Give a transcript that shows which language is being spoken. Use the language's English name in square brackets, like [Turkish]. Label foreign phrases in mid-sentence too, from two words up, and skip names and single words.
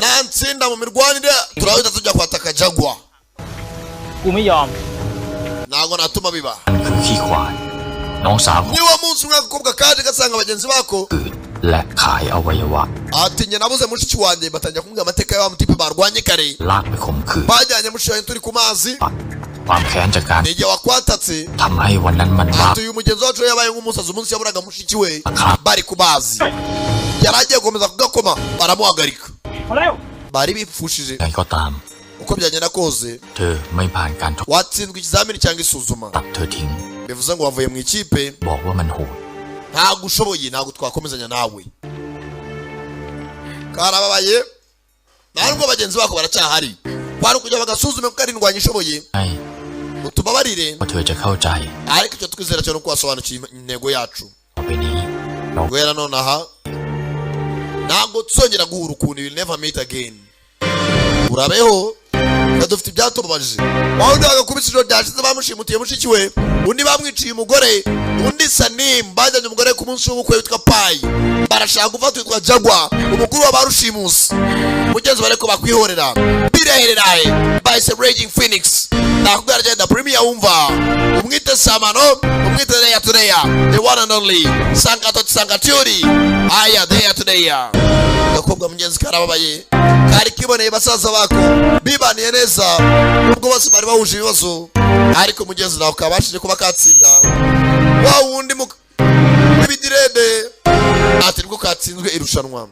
[Kinyarwanda] nantsinda mu mirwanire turahita tujya kwataka Jaguar [Thai] กูไม่ยอม [Kinyarwanda] ntabwo natuma biba [Thai] มันคือขี้ขวานน้องสาวของ [Kinyarwanda] niwo munsi umwe agakobwa kaje gasanga bagenzi bako [Thai] อื่นและขายอวัยวะ [Kinyarwanda] ati njye nabuze mushiki wanjye batangira kumubwira amateka ya wa mutipe barwanye kare [Thai] ลากไปข่มขืน [Kinyarwanda] bajyanye mushiki wanjye turi ku mazi [Thai] ความแค้นจากการ [Kinyarwanda] ni igihe wakwatatse [Thai] ทำให้วันนั้นมันว่า [Kinyarwanda] ati uyu mugenzi wacu yabaye nk'umusazi umunsi yaburaga mushiki we bari ku mazi yari agiye gukomeza kugakoma baramuhagarika [Thai] มาเร็ว [Kinyarwanda] bari bipfushije [Thai] ไงก็ตาม [Kinyarwanda] uko byagenda kose [Thai] เธอไม่ผ่านการทด [Kinyarwanda] watsinzwe ikizamini cyangwa isuzuma [Thai] ตัดเธอทิ้ง [Kinyarwanda] bivuze ngo wavuye mu ikipe [Thai] บอกว่ามันโหด [Kinyarwanda] ntabwo ushoboye ntabwo twakomezanya nawe karababaye ntabwo bagenzi bako baracyahari kwari ukujya bagasuzume kuko ari indwanya ishoboye [Thai] ให้ [Kinyarwanda] utubabarire [Thai] ว่าเธอจะเข้าใจ [Kinyarwanda] ariko icyo twizera cyo ni uko wasobanukiwe intego yacu [Thai] ต่อไปนี้เรา [Kinyarwanda] guhera nonaha ntabwo tuzongera guhura ukuntu [English] will never meet again [Kinyarwanda] urabeho dufite ibyatubabaje wawe undi bagakubise ijoro ryashize bamushimutiye mushiki we undi bamwiciye umugore undi Sanim bajyanye umugore ku munsi w'ubukwe witwa Pai barashaka gufata witwa Jaguar umukuru wa barushimusi mugenzi bareko bakwihorera birehereraye by Raging Phoenix nakubwira agenda premier wumva umwite Samano umwite Leya Tureya [English] the one and only [Kinyarwanda] Sankaturi aya Leya Tureya gakobwa mugenzi karababaye kari kiboneye basaza bako bibaniye neza ubwo bose bari bahuje ibibazo ariko mugenzi nawe kabashije kuba katsinda wa wundi k'ibidirede ati nibwo katsinzwe irushanwa.